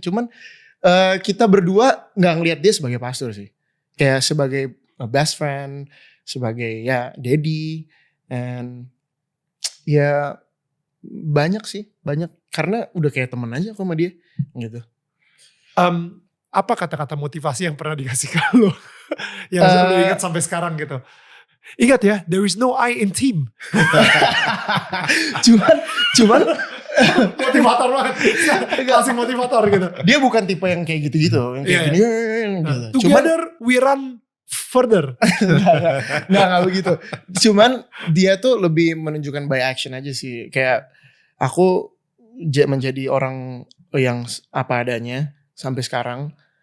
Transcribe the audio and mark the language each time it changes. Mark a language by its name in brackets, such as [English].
[Indonesian] Cuman kita berdua nggak ngelihat dia sebagai pastor sih, kayak sebagai [English] best friend, [Indonesian] sebagai ya daddy, and ya banyak karena udah kayak temen aja aku sama dia gitu. Apa kata-kata motivasi yang pernah dikasih ke lo yang lo ingat sampai sekarang gitu? Ingat ya, [English] there is no I in team. [Indonesian] cuman Motivator banget. Kasih motivator gitu. Dia bukan tipe yang kayak gitu-gitu. Yang kayak gini. Gitu. [English] Together we run further. [Indonesian] Nggak begitu. Cuman dia tuh lebih menunjukkan [English] by action [Indonesian] aja sih. Kayak aku menjadi orang yang apa adanya sampai sekarang.